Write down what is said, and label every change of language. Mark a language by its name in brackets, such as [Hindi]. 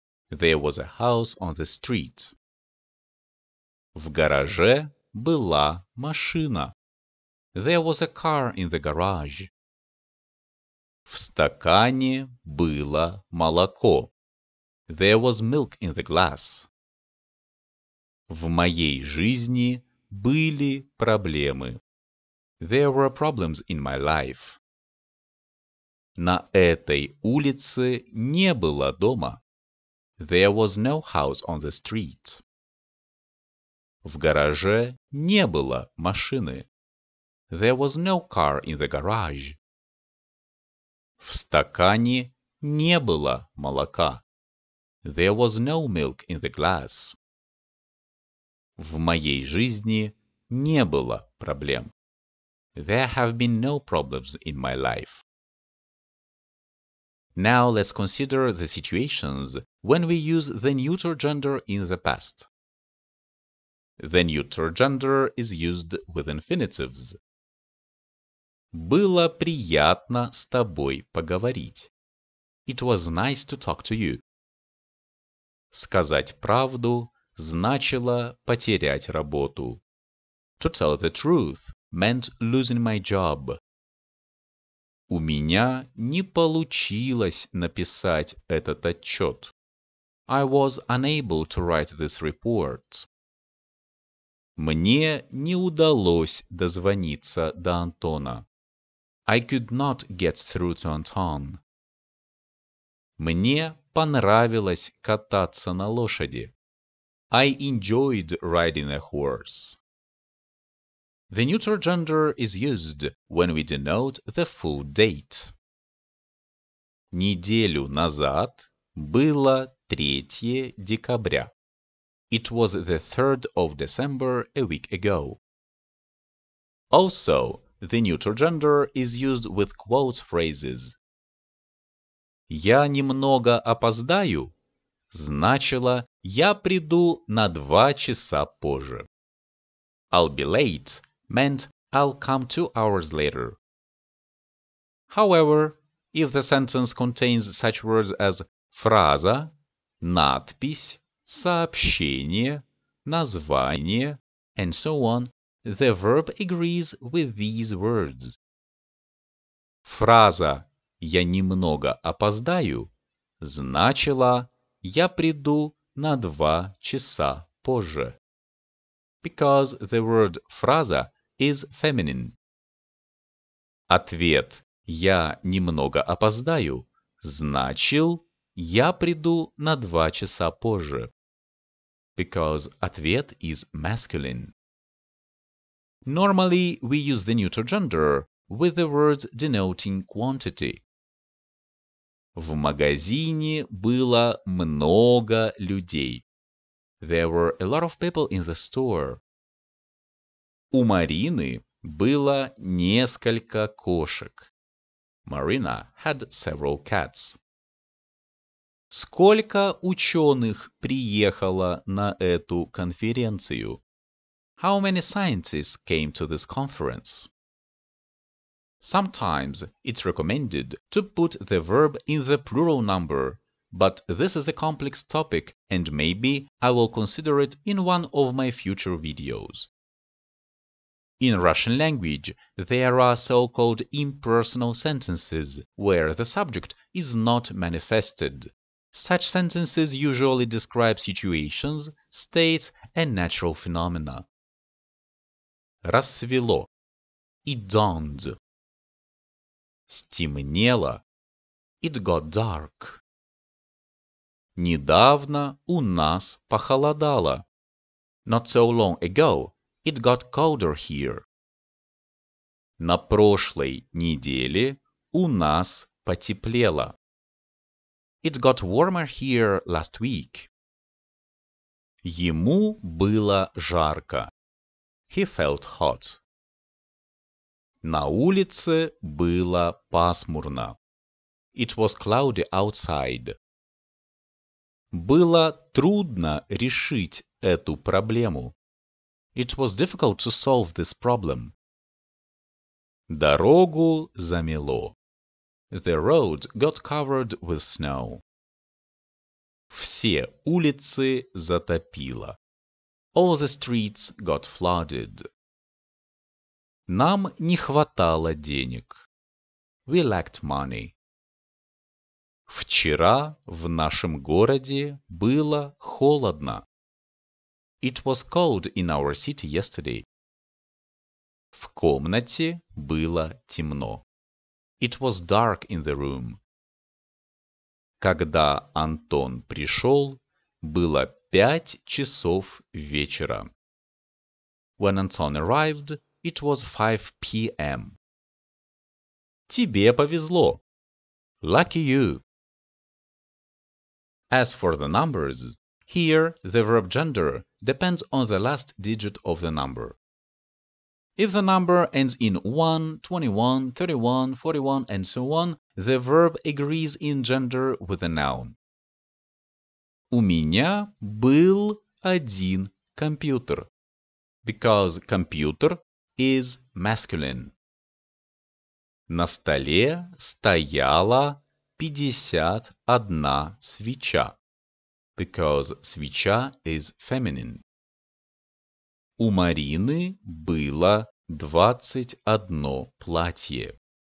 [English] There was a house on the street. [Russian] В гараже была машина. [English] There was a car in the garage. [Russian] В стакане было молоко. [English] There was milk in the glass. [Russian] В моей жизни были проблемы. [English] There were problems in my life. [Russian] На этой улице не было дома. [English] There was no house on the street. [Russian] В гараже не было машины. [English] There was no car in the garage. [Russian] В стакане не было молока. [English] There was no milk in the glass. [Russian] В моей жизни не было проблем. [English] There have been no problems in my life. Now let's consider the situations when we use the neuter gender in the past. The neuter gender is used with infinitives. [Russian] Было приятно с тобой поговорить. [English] It was nice to talk to you. [Russian] Сказать правду значило потерять работу. [English] To tell the truth meant losing my job. [Russian] У меня не получилось написать этот отчет. [English] I was unable to write this report. [Russian] Мне не удалось дозвониться до Антона. [English] I could not get through to Anton. [Russian] Мне понравилось кататься на лошади. [English] I enjoyed riding a horse. The neuter gender is used when we denote the full date. [Russian] Неделю назад было 3 декабря. [English] It was the 3rd of December a week ago. Also, the neuter gender is used with quote phrases. [Russian] Я немного опоздаю значило я приду на 2 часа позже. [English] I'll be late meant I'll come 2 hours later. However, if the sentence contains such words as фраза, надпись, сообщение, название, and so on, the verb agrees with these words. [Russian] Фраза «я немного опоздаю» значила «я приду на 2 часа позже». [English] Because the word фраза is feminine. [Russian] Ответ «я немного опоздаю» значил «я приду на 2 часа позже». [English] Because ответ is masculine. Normally, we use the neuter gender with the words denoting quantity. [Russian] В магазине было много людей. [English] There were a lot of people in the store. [Russian] У Марины было несколько кошек. [English] Marina had several cats. [Russian] Сколько ученых приехало на эту конференцию? [English] How many scientists came to this conference? Sometimes it's recommended to put the verb in the plural number, but this is a complex topic and maybe I will consider it in one of my future videos. In Russian language, there are so-called impersonal sentences where the subject is not manifested. Such sentences usually describe situations, states, and natural phenomena. [Russian] Рассвело. [English] It dawned. [Russian] Стемнело. [English] It got dark. [Russian] Недавно у нас похолодало. [English] Not so long ago, it got colder here. [Russian] На прошлой неделе у нас потеплело. [English] It got warmer here last week. [Russian] Ему было жарко. [English] He felt hot. [Russian] На улице было пасмурно. [English] It was cloudy outside. [Russian] Было трудно решить эту проблему. [English] It was difficult to solve this problem. [Russian] Дорогу замело. [English] The road got covered with snow. [Russian] Все улицы затопило. [English] All the streets got flooded. [Russian] Нам не хватало денег. [English] We lacked money. [Russian] Вчера в нашем городе было холодно. [English] It was cold in our city yesterday. [Russian] В комнате было темно. [English] It was dark in the room. [Russian] Когда Антон пришел, было 5 часов вечера. [English] When Anton arrived, it was 5 p.m. [Russian] Тебе повезло. [English] Lucky you. As for the numbers, here the verb gender depends on the last digit of the number. If the number ends in 1, 21, 31, 41, and so on, the verb agrees in gender with the noun. [Russian] У меня был один компьютер. [English] Because computer is masculine. [Russian] На столе стояла 51 свеча. [English] Because свеча is feminine. [Russian] У Марины было 21 платье.